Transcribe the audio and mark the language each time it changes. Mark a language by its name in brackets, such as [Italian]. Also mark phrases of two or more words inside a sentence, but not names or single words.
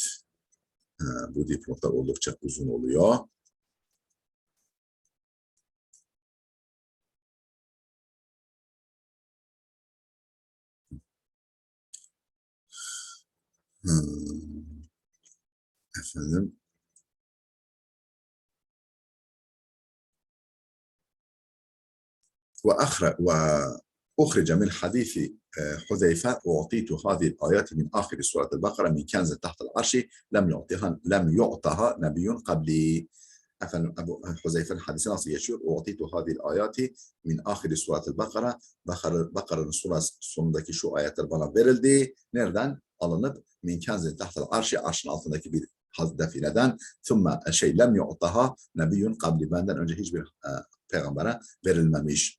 [Turkish] Bu dipnotlar oldukça uzun oluyor. Efendim. [Arabic] وأخرج من حديث حذيفة وأعطيت هذه الآيات من آخر سورة البقرة من كنز تحت العرش لم يعطها نبي قبلي. [Turkish] Efendim Ebu Huzeyfe'nin hadisi nasıl geçiyor? [Arabic] أعطيت هذه الآيات من آخر سورة البقرة. [Turkish] Bakara'nın sonundaki şu ayetler bana verildi. Nereden? Alınıp [Arabic] من كنز تحت العرش, [Turkish] arşın altındaki bir defineden. [Arabic] ثم لم يعطها نبي قبلي, [Turkish] benden önce hiçbir peygambere verilmemiş.